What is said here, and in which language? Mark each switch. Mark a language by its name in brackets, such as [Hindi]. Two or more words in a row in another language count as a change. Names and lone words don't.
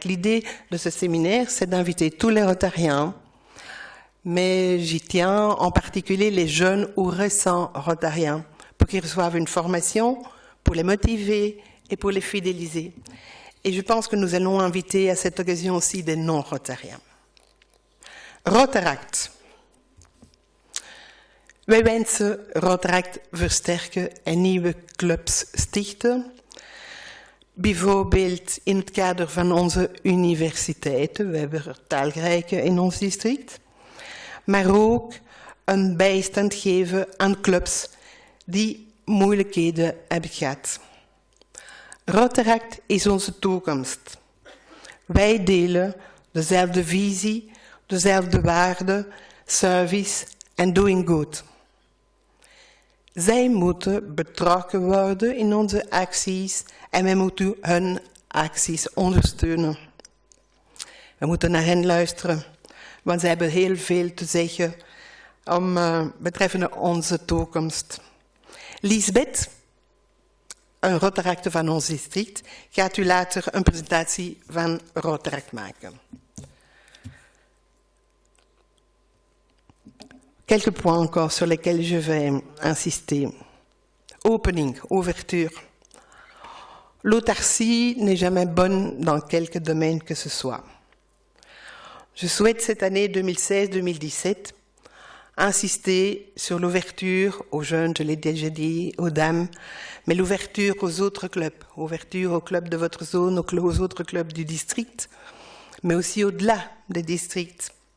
[French] L'idée de ce séminaire, c'est d'inviter tous les Rotariens, mais j'y tiens en particulier les jeunes ou récents Rotariens, pour qu'ils reçoivent une formation, pour les motiver et pour les fidéliser. Et je pense que nous allons inviter à cette occasion aussi des non-Rotariens. Rotaract. [Dutch] Wij wensen Rotaract versterken en nieuwe clubs stichten. Bijvoorbeeld in het kader van onze universiteiten. We hebben er talrijke in ons district. Maar ook een bijstand geven aan clubs die moeilijkheden hebben gehad. Rotaract is onze toekomst. Wij delen dezelfde visie, dezelfde waarden, service en [English] doing good. [Dutch] Zij moeten betrokken worden in onze acties en wij moeten hun acties ondersteunen. We moeten naar hen luisteren, want zij hebben heel veel te zeggen betreffende onze toekomst. Lisbeth, een Rotaracte van ons district, gaat u later een presentatie van Rotaract maken. [French] Quelques points encore sur lesquels je vais insister. Opening, ouverture. L'autarcie n'est jamais bonne dans quelque domaine que ce soit. Je souhaite cette année 2016-2017 insister sur l'ouverture aux jeunes, je l'ai déjà dit, aux dames, mais l'ouverture aux autres clubs, ouverture aux clubs de votre zone, aux autres clubs du district, mais aussi au-delà des districts.